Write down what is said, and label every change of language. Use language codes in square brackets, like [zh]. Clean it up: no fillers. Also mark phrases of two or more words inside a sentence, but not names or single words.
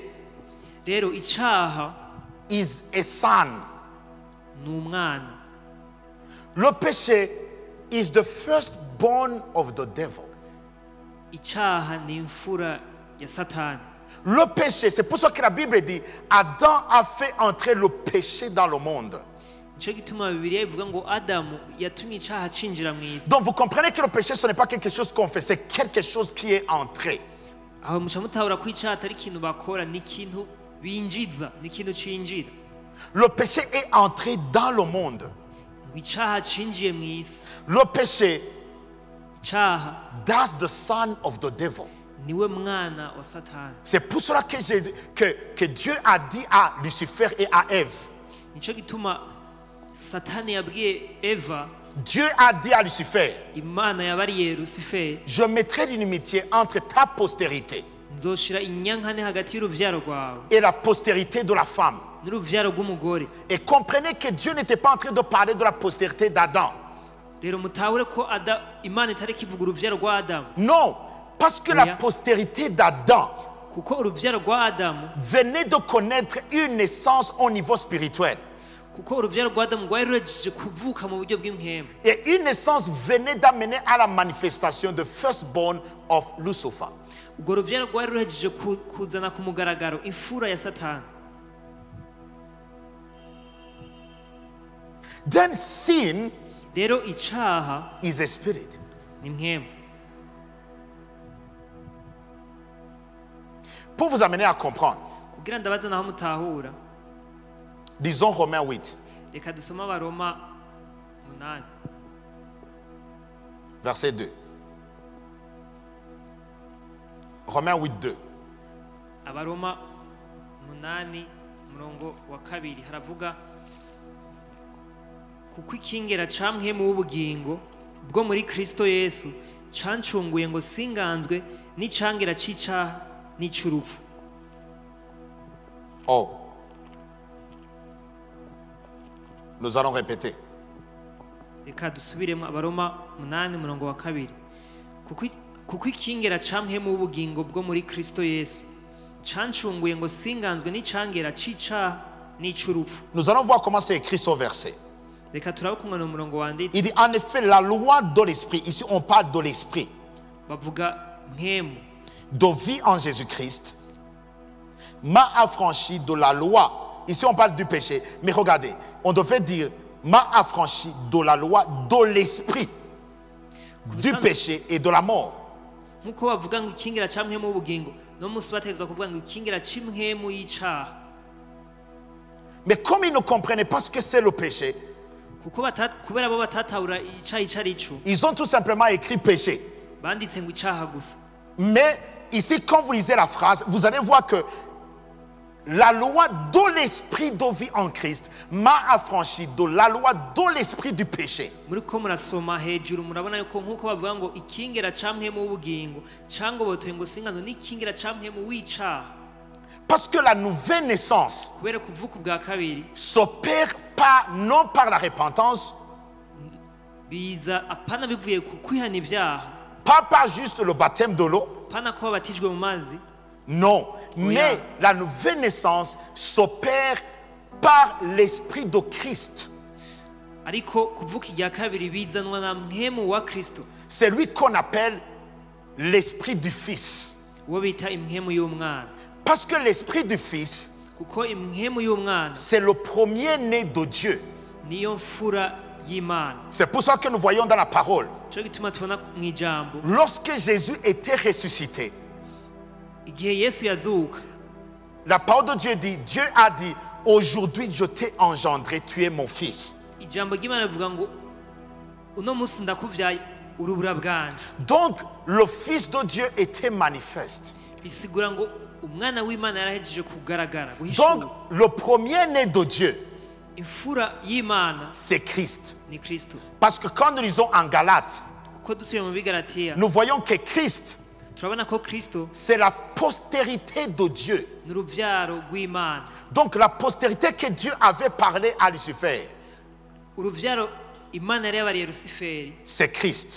[rn] Rero icaha [en] is a son. [rn] ni umwana. [fr] Le péché [en] is the firstborn of the devil. [rn] Icaha ni imfura ya Satani. [fr] Le péché, c'est pour ça que la Bible dit, Adam a fait entrer le péché dans le monde. [rn] Nico gituma Bibiliya ivuga ngo Adamu yatumye icaha cinjira mw'isi. [fr] Donc vous comprenez que le péché, ce n'est pas quelque chose qu'on fait, c'est quelque chose qui est entré. [rn] Aho muca mutahura ko icaha atari ikintu bakora, ni ikintu binjiza, ni ikintu cinjira. [fr] Le péché est entré dans le monde. [rn] Ngo icaha cinjiye mw'isi. [fr] Le péché, [rn] Icaha [en] that's the son of the devil. [rn] niwe mwana wa Satani. [fr] C'est pour cela que Dieu a dit à Lucifer et à Ève. [rn] Nico gituma Satani yabwiye Eva, [fr] Dieu a dit à Lucifer, [rn] Imana yabariye Lucifer, [fr] je mettrai l'inimitié entre ta postérité [rn] nzoshira inyankane hagati y'uruvyaro rwawe [fr] et la postérité de la femme. [rn] n'uruvyaro rw'umugore. [fr] Et comprenez que Dieu n'était pas en train de parler de la postérité d'Adam. [rn] Rero mutahure ko Imana itari kivuga uruvyaro rwa Adamu, [fr] Non, parce que la postérité d'Adam [rn] kuko uruvyaro rwa Adamu, [fr] venait de connaître une naissance au niveau spirituel. [rn] kuko uruvyaro rwa Adamu rwari rurejije kuvuka mu buryo bw'impwemu. [fr] Et une naissance venait d'amener à la manifestation de [en] firstborn of Lucifer. [rn] Urwo ruvyaro rwari rurejije kuzana ku mugaragaro imfura ya Satani. [en] Then sin [rn] Rero icaha [en] is a spirit. [rn] ni impwemu. [fr] Pour vous amener à comprendre, [rn] Kugira ndabaza naho mutahura, [fr] disons Romains 8, [rn] reka dusome Abaroma 8 [fr] verset 2. Romains 8, 2. [rn] Abaroma 8 murongo wa 2 haravuga, kuko ikingera ca mpwemu w'ubugingo bwo muri Kristo Yesu cancunguye ngo singanzwe n'icangera c'icaha n'ic'urupfu. [fr] Oh. Nous allons répéter. [rn] Reka dusubiremo Abaroma 8 murongo wa 2. Kuko ikingera ca mpwemu w'ubugingo bwo muri Kristo Yesu cancunguye ngo singanzwe n'icangera c'icaha n'ic'urupfu. [fr] Nous allons voir comment c'est écrit ce verset. [rn] Reka turabe kumwe n'umurongo wanditse. [fr] Il dit en effet la loi de l'esprit. Ici on parle de l'esprit. [rn] Bavuga mpwemu. [fr] De vie en Jésus-Christ m'a affranchi de la loi. Ici on parle du péché. Mais regardez, on devait dire m'a affranchi de la loi de l'esprit, du péché et de la mort. [rn] Nkuko bavuga ngo ikingira ca mpwemu w'ubugingo, no musi bategezwa kuvuga ngo ikingira c'impwemu y'icaha. [fr] Mais comme ils ne comprenaient pas ce que c'est le péché, [rn] Kuko kubera bo batatahura icaha icari ico, [fr] ils ont tout simplement écrit péché. [rn] banditse ngo icaha gusa. [fr] Mais ici, quand vous lisez la phrase, vous allez voir que la loi de l'esprit de vie en Christ m'a affranchi de la loi de l'esprit du péché. [rn] Muri ko murasoma hejuru murabona yuko nkuko bavuga ngo ikingira ca mpwemu w'ubugingo cangobotoye ngo singanzwe n'ikingira ca mpwemu w'icaha. [fr] Parce que la nouvelle naissance [rn] Kubera kuvuka ubwa kabiri [fr] s'opère pas, non par la repentance, [rn] biza apana bivuye ku kwihana ibyaha, [fr] pas par juste le baptême de l'eau, [rn] apana ko babatijwe mu mazi. [fr] non, mais la nouvelle naissance s'opère par l'esprit de Christ. [rn] Ariko kuvuka irya kabiri bizanwa na mpwemu wa Kristo. [fr] C'est lui qu'on appelle l'esprit du Fils. [rn] uwo bita impwemu y'umwana. [fr] Parce que l'esprit du Fils, [rn] kuko impwemu y'umwana [fr] c'est le premier-né de Dieu. [rn] niyo mfura y'Imana. [fr] C'est pour ça que nous voyons dans la parole. [rn] cyo gituma tubona mu ijambo [fr] Lorsque Jésus était ressuscité, [rn] igihe Yesu yazuka, [fr] la parole de Dieu dit, Dieu a dit, aujourd'hui je t'ai engendré, tu es mon fils. [rn] ijambo ry'Imana rivuga ngo uno munsi ndakuvyaye urubura bwanje. [fr] Donc le Fils de Dieu était manifeste. [rn] bisigura ngo umwana w'Imana yarahejeje kugaragara [fr] Donc [rn] guhishura. [fr] le premier-né de Dieu, [rn] imfura y'Imana [fr] c'est Christ. [rn] ni Kristo. [fr] Parce que quand nous lisons en Galates, [rn] kuko dusubiye mu bigalatiya [fr] nous voyons que Christ, [rn] turabona ko Kristo [fr] c'est la postérité de Dieu. [rn] ni uruvyaro rw'Imana. [fr] Donc la postérité que Dieu avait parlé à Lucifer, [rn] uruvyaro Imana yari yabariye Lusiferi [fr] c'est Christ.